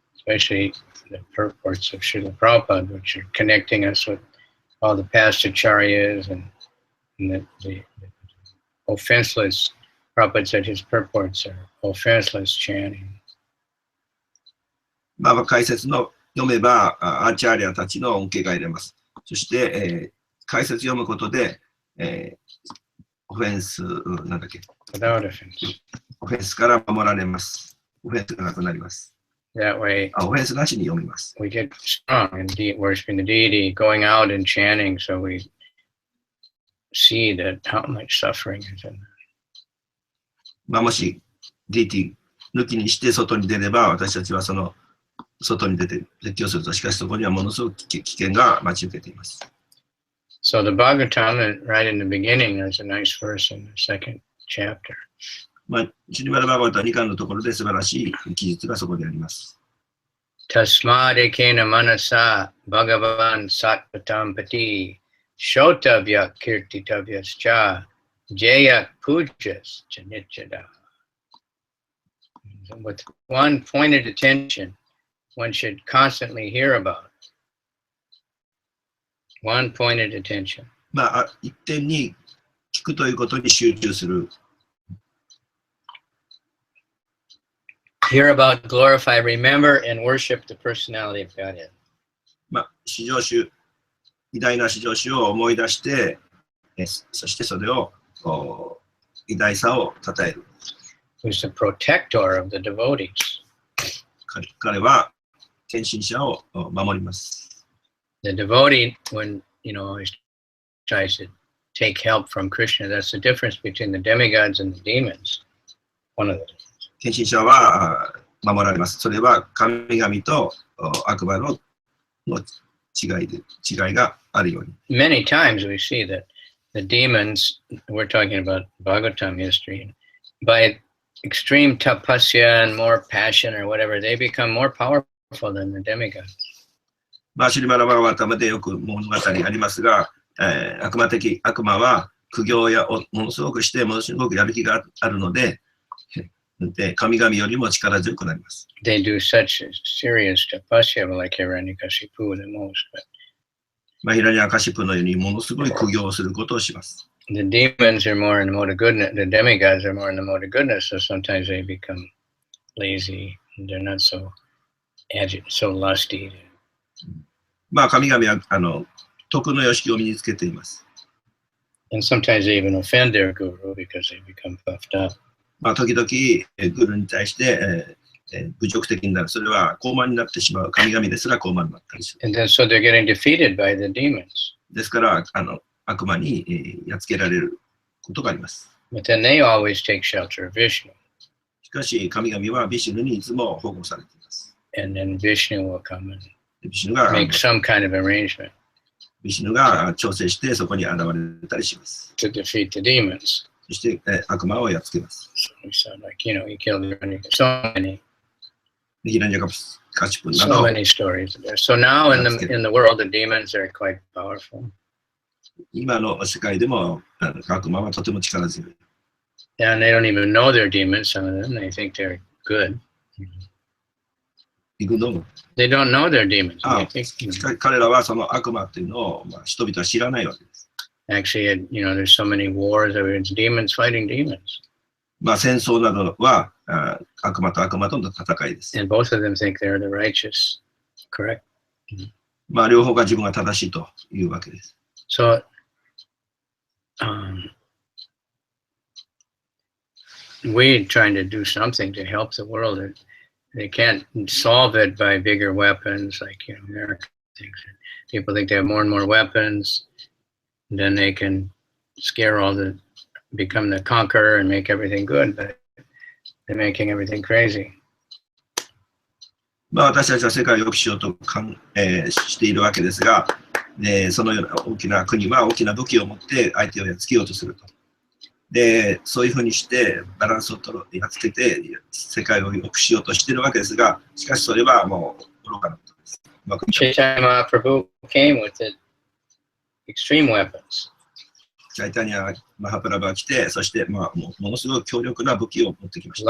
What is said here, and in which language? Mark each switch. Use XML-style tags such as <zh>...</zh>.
<en>Especially the purports of Srila Prabhupada, which are connecting us with all the past acharyas and the offenseless. Prabhupada said his purports are offenseless chanting.</en> <ja>まあ、解説の読めば、アーチャーリアたちの恩恵が得れます。そして、解説読むことで、オフェンス、なんだっけ、</ja> <en>without offense.</en> <ja>オフェンスから守られます。オフェンスがなくなります。</ja> <en>That way,</en> <ja>オフェンスなしに読みます。</ja> <en>we get strong in worshiping the deity, going out and chanting, so we see that how much suffering is in that.</en> <ja>まあ、もし DT 抜きにして外に出れば、私たちはその外に出て絶叫すると、しかしそこにはものすごく危険が待ち受けています。</ja> <en>So the Bhagavatam, right in the beginning, there's a nice verse in the second chapter.</en> <ja>まあ、シュリマダ・バーガバタ2巻のところで素晴らしい記述がそこにあります。</ja> <sa>Tasmad ekena manasa bhagavan satpatam pati shotavya kirtitavyascha jaya pujas janichada.</sa> <en>With one pointed attention, one should constantly hear about it. One pointed attention.</en> <ja>まあ、一点に聞くということに集中する。</ja> <en>Hear about, glorify, remember, and worship the personality of Godhead.</en> <ja>まあ、至上主、偉大な至上主を思い出して、そしてそれを偉大さを称える。</ja> <en>Who's the protector of the devotees.</en> <ja>彼は献身者を守ります。</ja> <en>The devotee, when he tries to take help from Krishna, that's the difference between the demigods and the demons. One of the differences.</en> <ja>献身者は守られます。それは神々と悪魔の違いがあるように。</ja> <en>Many times we see that the demons, we're talking about Bhagavatam history, by extreme tapasya and more passion or whatever, they become more powerful than the demigods.</en> <ja>まあ、シュリマダ・バーガバタムでよく物語ありますが、悪魔は苦行をものすごくして、ものすごくやる気があるので、神々よりも力強くなります。</ja> <en>They do such serious tapasya like Hiranyakashipu the most. But</en> <ja>まあ、ヒラニアカシプのようにものすごい苦行をすることをします。</ja> <en>the demons are more in the mode of goodness, the demigods are more in the mode of goodness, so sometimes they become lazy, and they're not so so lusty.</en> <ja>まあ、神々は徳の様式を身につけています。</ja> <en>And sometimes they even offend their guru because they become puffed up.</en> <ja>まあ、時々、グルに対して、侮辱的になる。それは高慢になってしまう。神々ですら高慢になったりする。</ja> <en>And then so they're getting defeated by the demons.</en> <ja>ですから、悪魔に、やっつけられることがあります。</ja> <en>But then they always take shelter of Vishnu.</en> <ja>しかし、神々はビシュヌにいつも保護されています。</ja> <en>And then Vishnu will come and</en> <ja>ビシュヌが</ja> <en>make some kind of arrangement</en> <ja>ビシュヌが調整してそこに現れたりします。</ja> <en>to defeat the demons.</en> <ja>そして、悪魔をやっつけます。</ja> <en>So we said, like, he killed so many</en> <ja>ヒラニャカシプなど</ja> <en>so many stories there. So now in the world, the demons are quite powerful.</en> <ja>今の世界でも悪魔はとても力強い。</ja> <en>And they don't even know they're demons, some of them. They think they're good.</en> <ja>行くの</ja> <en>They don't know they're demons. あ They think,</en> <ja>彼らはその悪魔っていうのを、人々は知らないわけです。</ja> <en>actually, there's so many wars. It's demons fighting demons.</en> <ja>戦争などは悪魔と悪魔との戦いです。</ja> <en>And both of them think they're the righteous. Correct?</en> <ja>両方が自分が正しいというわけです。</ja> <en>So, we're trying to do something to help the world. They can't solve it by bigger weapons, like American things. People think they have more and more weapons, and then they can become the conqueror and make everything good, but they're making everything crazy.</en> <ja>私たちは世界を良くしようとしているわけですが、そのような大きな国は大きな武器を持って相手をやっつけようとすると。で、そういうふうにしてバランスをやっつけて世界を良くしようとしているわけですが、しかしそれはもう愚かなことです。</ja> <en>Chaitanya Mahaprabhu came with the extreme weapons.</en> <ja>チャイタニア・マハプラバが来て、そしてものすごく強力な武器を持ってきました。</ja>